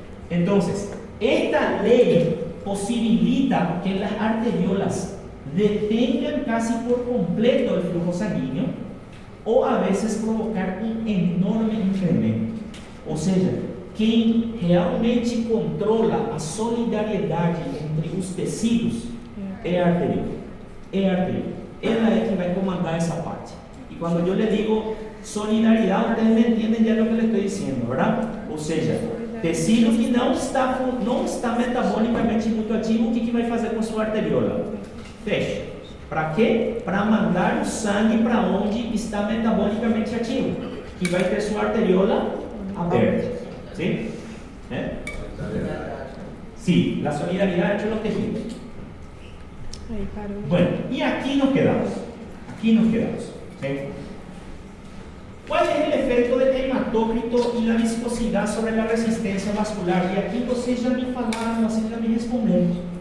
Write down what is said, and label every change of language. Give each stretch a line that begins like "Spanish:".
Spanish: Entonces, esta ley posibilita que las arteriolas detengan casi por completo el flujo sanguíneo o a veces provocar un enorme incremento.
Portuguese: Ou seja, quem realmente controla a solidariedade entre os tecidos é a arteriola. Ela é que vai comandar essa parte. E quando eu lhe digo solidariedade,
Spanish: ustedes
Portuguese: me entendem já o que eu estou dizendo, verdade? Ou seja, tecido que não está metabolicamente muito ativo, o que vai fazer com sua arteriola? Fecha. Para quê? Para mandar o sangue para onde está metabolicamente ativo, que vai ter sua arteriola aberta.
Spanish: ¿Sí? Sí, la solidaridad entre los tejidos. Ahí paró. Bueno, y aquí nos quedamos. Aquí nos quedamos. ¿Sí? ¿Cuál es el efecto del hematócrito y la viscosidad sobre la resistencia vascular? Y aquí
Portuguese: vocês já me falaram, vocês já me responderam.